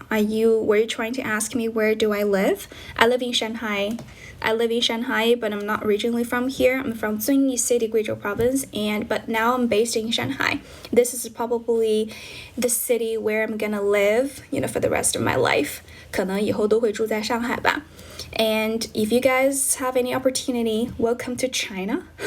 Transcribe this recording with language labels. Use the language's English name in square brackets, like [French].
[English] were you trying to ask me where do I live? I live in Shanghai. But I'm not originally from here. I'm from Zunyi City, Guizhou Province, but now I'm based in Shanghai. This is probably the city where I'm gonna live, for the rest of my life. [Chinese] 可能以后都会住在上海吧。 [English] And if you guys have any opportunity, welcome to China.